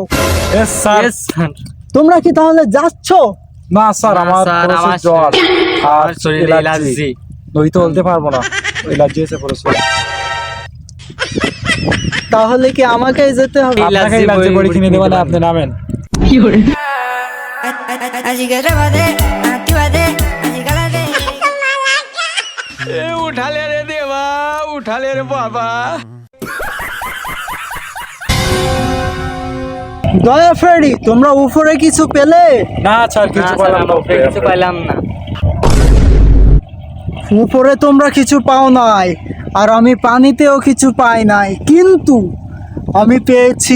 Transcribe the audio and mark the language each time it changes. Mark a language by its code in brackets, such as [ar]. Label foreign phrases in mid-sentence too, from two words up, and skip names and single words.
[en] Yes, স্যার। [bn] তোমরা কি তাহলে যাচ্ছ? না স্যার, না, আমার স্যার, পড়েছে আমার জ্বর আর আমার শরীরে অ্যালার্জি। অ্যালার্জি। নদীতে বলতে পারবো না, অ্যালার্জি এসে পড়েছে। তাহলে কি আমাকেই যেতে হবে? আপনাকে অ্যালার্জি বড়ি কিনে দেবো না, আপনি নামেন। [es] Así que atrévate, actívate, así cálate. [bn] দয়া ফ্রেডি, তোমরা উপরে কিছু পেলে? না স্যার, কিছু বললাম না। কিছু পাইলাম না। উপরে তোমরা কিছু পাও নাই, আর আমি পানিতেও কিছু পাই নাই, কিন্তু আমি পেয়েছি।